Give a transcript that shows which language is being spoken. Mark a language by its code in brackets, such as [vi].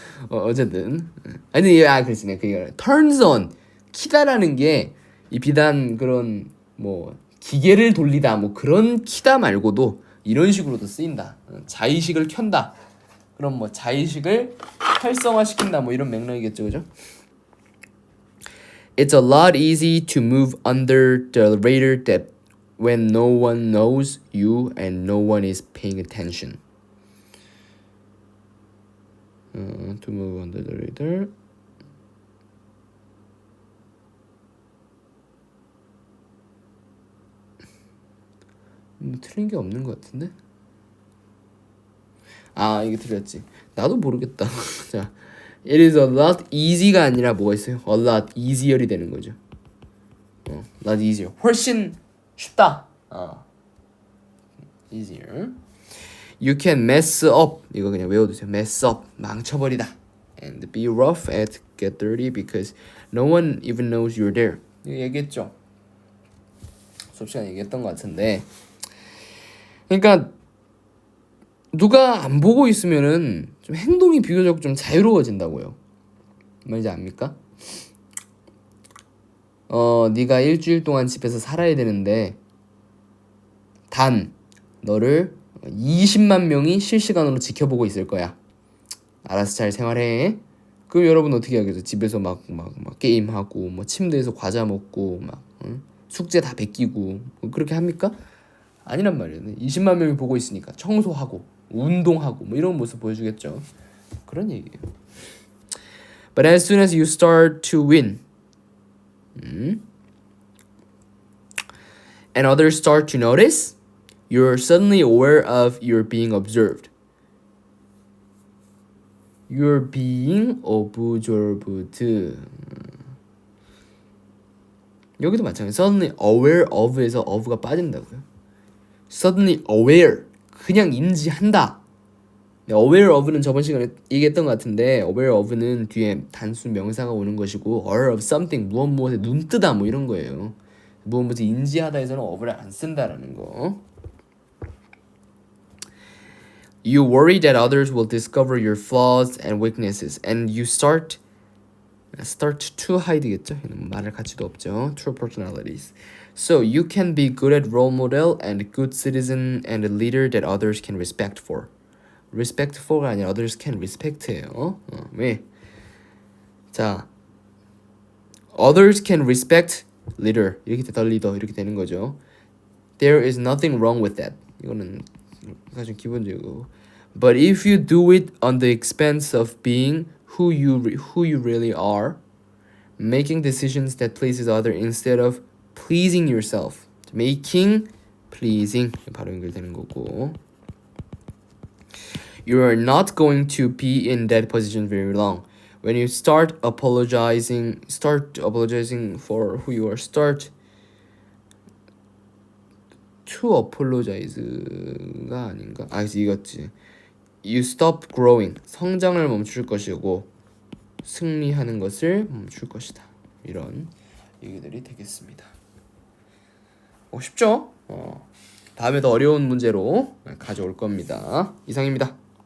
[ko] 어쨌든 아니 그렇지 그 [en] turns on [ko] 키다라는 게 이 비단 그런 뭐 기계를 돌리다 뭐 그런 키다 말고도 이런 식으로도 쓰인다. 자의식을 켠다. 그럼 뭐 자의식을 활성화시킨다 뭐 이런 맥락이겠죠, 그죠? [en] It's a lot easy to move under the radar that when no one knows you and no one is paying attention. To move under the radar. [ko] 틀린 게 없는 것 같은데? 이게 틀렸지. 나도 모르겠다. 자, [en] it is a lot easy [ko] 가 아니라 뭐가 있어요? [en] a lot easier [ko] 이 되는 거죠. lot easier. 훨씬 쉽다. [en] easier. You can mess up. [ko] 이거 그냥 외워두세요. [en] mess up. [ko] 망쳐버리다. [en] And be rough at get dirty because no one even knows you're there. [ko] 이거 얘기했죠. 수업 시간에 얘기했던 것 같은데. 그러니까 누가 안 보고 있으면은 좀 행동이 비교적 좀 자유로워진다고요. 뭔지 압니까? 네가 일주일 동안 집에서 살아야 되는데 단 너를 20만 명이 실시간으로 지켜보고 있을 거야. 알아서 잘 생활해. 그럼 여러분 어떻게 하겠어요? 집에서 막 게임하고 뭐 침대에서 과자 먹고 막 숙제 다 베끼고 그렇게 합니까? 아니란 말이에요. 20만 명이 보고 있으니까 청소하고 운동하고 뭐 이런 모습 보여주겠죠. 그런 얘기예요. [en] But as soon as you start to win, and others start to notice, you're suddenly aware of you're being observed. You're being observed. [ko] 여기도 마찬가지. [en] Suddenly aware of [ko] 에서 of가 빠진다고요. Suddenly aware. 그냥 인지한다. aware of는 저번 시간에 얘기했던 것 같은데 aware of는 뒤에 단수 명사가 오는 것이고 [en] aware of something [ko] 무엇에 눈 뜨다 뭐 이런 거예요. 무엇을 인지하다에서는 of를 안 쓴다라는 거. [en] You worry that others will discover your flaws and weaknesses, and you start to hide겠죠. [ko] 말할 가치도 없죠. [en] True personalities. So you can be good at role model and good citizen and a leader that others can respect for. respect for가 아니라 others can respect 예요. 왜? 자, others can respect leader 이렇게 더 leader 이렇게 되는 거죠. There is nothing wrong with that. [ko] 이거는 사실 기본적이고. [en] But if you do it on the expense of being who you really are, making decisions that pleases others instead of pleasing yourself. [ko] making, pleasing 바로 연결되는 거고. [en] You are not going to be in that position very long. When you start apologizing for who you are, start to apologize가 아닌가? [ko] 아, 이거지. [en] You stop growing. [ko] 성장을 멈출 것이고 승리하는 것을 멈출 것이다. 이런 얘기들이 되겠습니다. 쉽죠? 다음에 더 어려운 문제로 가져올 겁니다. 이상입니다.